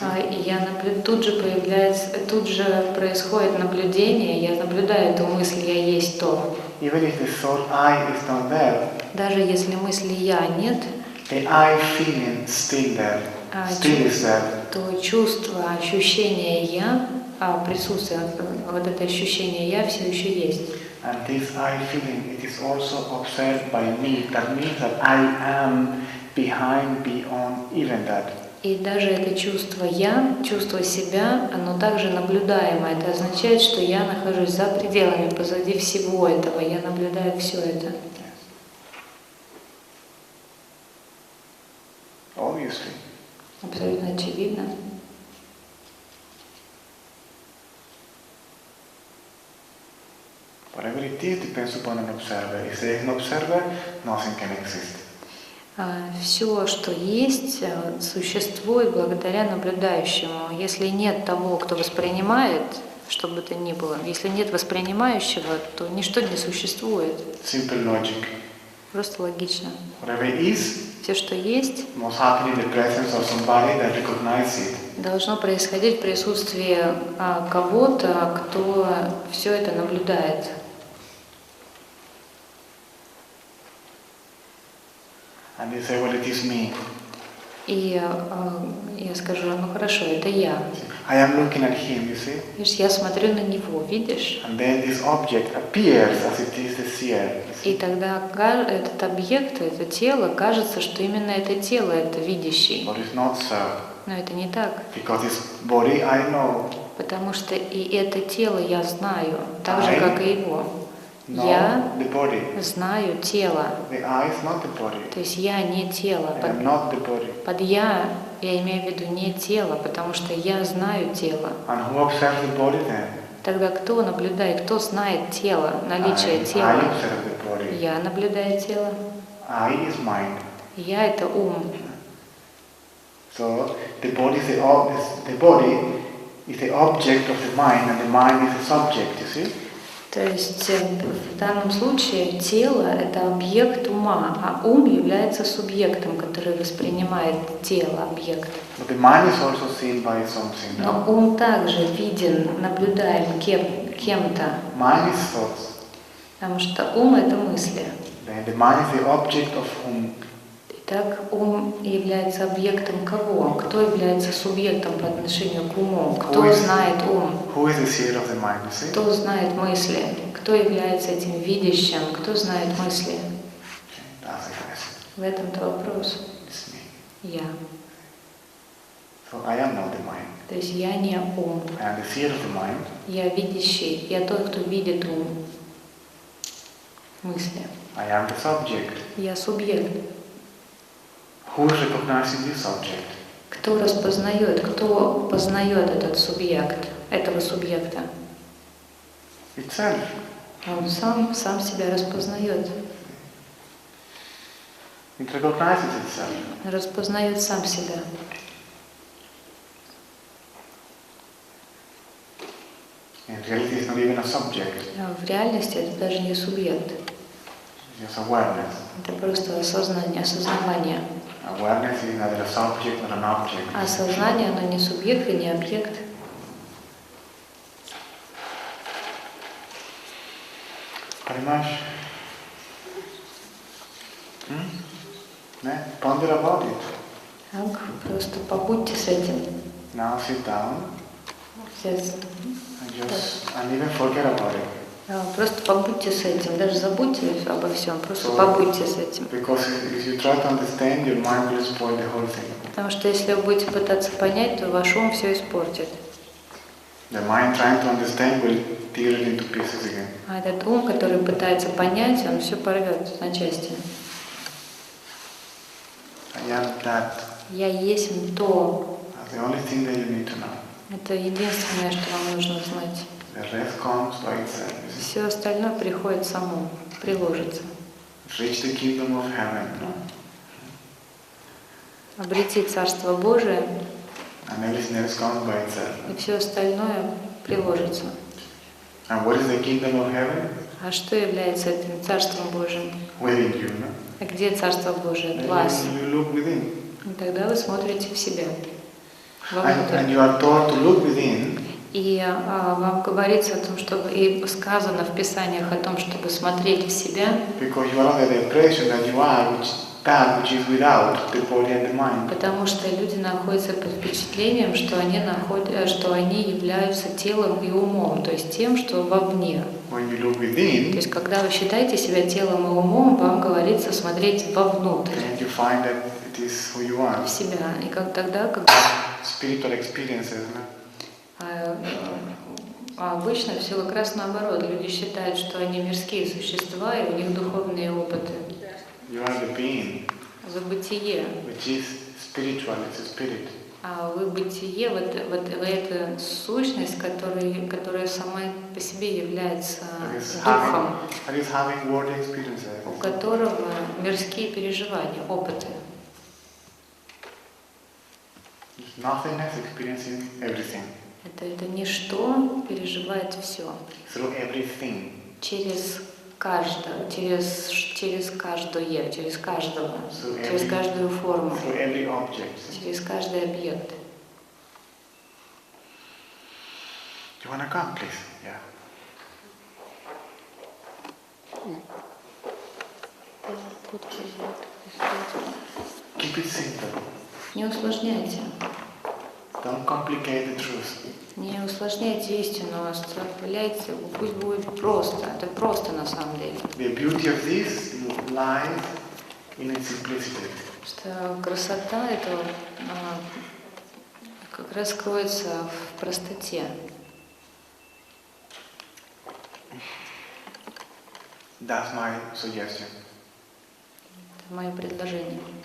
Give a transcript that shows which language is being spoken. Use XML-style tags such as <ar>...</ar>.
<ru>И тут же происходит наблюдение, я наблюдаю эту мысль, я есть то.</ru> <en>Even if the thought I is not there,</en> <ru>Даже если мысли я нет,</ru> <en>the I feeling still there, still is there.</en> <ru>то чувство, ощущение «я», присутствие, вот это ощущение «я» все еще есть.</ru> <en>And this I feeling, it is also observed by me. That means that I am behind, beyond even that.</en> <ru>И даже это чувство «я», чувство себя, оно также наблюдаемо. Это означает, что я нахожусь за пределами, позади всего этого. Я наблюдаю все это.</ru> <en>Obviously.</en> <ru>Абсолютно очевидно.</ru> <en>Whatever it is depends upon an observer. If there is an observer, nothing can exist.</en> <ru>Все, что есть, существует благодаря наблюдающему. Если нет того, кто воспринимает, что бы то ни было, если нет воспринимающего, то ничто не существует.</ru> <en>Simple logic.</en> <ru>Просто логично.</ru> <en>Whatever it is,</en> <ru>Все, что есть,</ru> <en>must happen in the presence of somebody that recognizes it.</en> <ru>должно происходить в присутствии кого-то, кто все это наблюдает.</ru> <en>And you say, well, it is me.</en> <ru>И я скажу, ну хорошо, это я.</ru> <en>I am looking at him, you see?</en> <ru>Видишь, я смотрю на него, видишь?</ru> <en>And then this object appears as it is the seer.</en> <ru>И тогда этот объект, это тело, кажется, что именно это тело, это видящий.</ru> <en>But it's not so.</en> <ru>Но это не так.</ru> <en>Because this body I know.</en> <ru>Потому что и это тело я знаю, так же, как и его.</ru> <en>Know</en> <ru>Я</ru> <en>the body.</en> <ru>знаю тело.</ru> <en>The I is not the body.</en> <ru>То есть я не тело.</ru> <en>I am not the body.</en> <ru>Под я имею в виду не тело, потому что я знаю тело.</ru> <en>And who observes the body then?</en> <ru>Тогда кто наблюдает, кто знает тело, наличие</ru> <en>I</en> <ru>тела?</ru> <en>observe the body.</en> <ru>Я наблюдаю тело.</ru> <en>I is mind.</en> <ru>Я это ум.</ru> <en>So the body is the body is the object of the mind, and the mind is the subject. You see?</en> <ru>То есть в данном случае тело – это объект ума, а ум является субъектом, который воспринимает тело, объект.</ru> <en>But the mind is also seen by something.</en> <ru>Но ум также виден, наблюдаем кем-то,</ru> <en>Mind is thoughts.</en> <ru>потому что ум – это мысли.</ru> <en>Then the mind is the object of whom?</en> <ru>Итак, ум является объектом кого? Кто является субъектом по отношению к уму? Кто знает ум?</ru> <en>Who is the seer of the mind? You see?</en> <ru>Кто знает мысли? Кто является этим видящим? Кто знает мысли?</ru> <en>Okay, that's the question.</en> <ru>В этом-то вопрос.</ru> <en>It's me.</en> <ru>Я.</ru> <en>So I am not the mind.</en> <ru>То есть я не ум.</ru> <en>I am the seer of the mind.</en> <ru>Я видящий. Я тот, кто видит ум. Мысли.</ru> <en>I am the subject.</en> <ru>Я субъект.</ru> <en>Who is recognizing this subject?</en> <ru>Кто распознает, кто познает этот субъект, этого субъекта?</ru> <en>Itself.</en> <ru>Он сам себя распознает.</ru> <en>It recognizes itself.</en> <ru>Распознает сам себя.</ru> <en>In reality, it's not even a subject.</en> <ru>А в реальности это даже не субъект.</ru> <en>It's just awareness.</en> <ru>Это просто осознание, осознавание.</ru> <en>Awareness is neither a subject nor an object.</en> <ru>А сознание, оно не субъект и не объект. Parimash?</ru> <en>Ponder about it.</en> <ru>Так, просто побудьте с этим.</ru> <en>Now sit down</en> <ru>Сейчас,</ru> <en>and even forget about it.</en> <ru>Просто побудьте с этим. Даже забудьте обо всем. Просто побудьте с этим.</ru> <en>Because if you try to understand, your mind will spoil the whole thing.</en> <ru>Потому что если вы будете пытаться понять, то ваш ум все испортит.</ru> <en>The mind trying to understand will tear it into pieces again.</en> <ru>А этот ум, который пытается понять, он все порвет на части.</ru> <en>I am that.</en> <ru>Я есть то.</ru> <en>That's the only thing that you need to know.</en> <ru>Это единственное, что вам нужно знать.</ru> <en>The rest comes by itself.</en> <ru>Все остальное приходит само, приложится.</ru> <en>Reach the kingdom of heaven.</en> <ru>Обрети Царство Божие,</ru> <en>And everything else comes by itself.</en> <ru>и все остальное приложится.</ru> <en>And what is the kingdom of heaven?</en> <ru>А что является этим Царством Божьим?</ru> <en>Within you, no?</en> <ru>А где Царство Божие?</ru> <en>Then</en> <ru>В вас.</ru> <en>you look within.</en> <ru>И тогда вы смотрите в себя,</ru> <en>And</en> <ru>вовнутрь.</ru> <en>you are told to look within.</en> <ru>И вам говорится о том, чтобы, и сказано в Писаниях о том, чтобы смотреть в себя,</ru> <en>Because you are under the impression that you are, which that which is without the body and the mind.</en> <ru>Потому что люди находятся под впечатлением, что они являются телом и умом, то есть тем, что вовне.</ru> <en>When you look</en> <ru>То</ru> <en>within,</en> <ru>есть, когда вы считаете себя телом и умом, вам говорится смотреть вовнутрь,</ru> <en>then you find that it is who you are.</en> <ru>в себя. И тогда, когда</ru> <en>Spiritual experiences. No?</en> <ru>А обычно все как раз наоборот. Люди считают, что они мирские существа, и у них духовные опыты.</ru> <en>You are the being,</en> <ru>Вы бытие.</ru> <en>which is spiritual, it's a spirit.</en> <ru>А вы бытие, вы это сущность, которая сама по себе является духом,</ru> <en>That is having worldly experiences.</en> <ru>у которого мирские переживания, опыты.</ru> <en>It's nothingness experiencing everything.</en> <ru>Это ничто переживает все.</ru> <en>Through everything.</en> <ru>Через каждое, через каждое, через каждого,</ru> <en>So</en> <ru>через каждую форму,</ru> <en>through every object.</en> <ru>через каждый объект.</ru> <en>You wanna come, please? Yeah. Keep it simple.</en> <ru>Не усложняйте.</ru> <en>Don't complicate the truth.</en> <ru>Не усложняйте истину, оставляйте, пусть будет просто. Это просто на самом деле.</ru> <en>The beauty of this lies in its simplicity.</en> <ru>Что красота этого как раз кроется в простоте.</ru> <en>That's my suggestion.</en> <ru>Это мое предложение.</ru>